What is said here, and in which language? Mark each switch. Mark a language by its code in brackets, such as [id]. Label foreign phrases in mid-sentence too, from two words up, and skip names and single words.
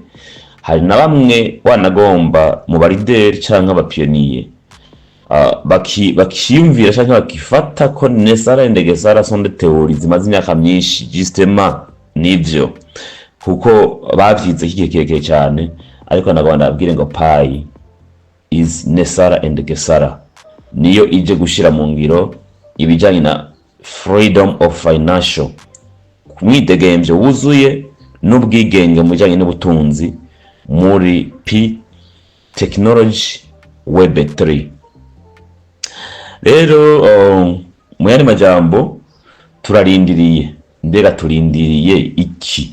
[rn] Hari na bamwe wanagomba mu barideri canke abapionnier bakiyumvira canke bakifata ko Nesara Gesara [fr] sont des théories [rn] zimaze imyaka myinshi, justement nivyo kuko bavyize kikekeke cyane, ariko nagomba abwire ngo [en] Pi is Nesara Gesara, [rn] niyo ije gushira mu ngiro ibijanye na [en] freedom of financial, [rn] kumwidegemvye wuzuye n'ubwigenge mu bijanye n'ubutunzi muri Pi technology web 3. Rero mu yandi majambo turarindiriye, mbega turindiriye iki?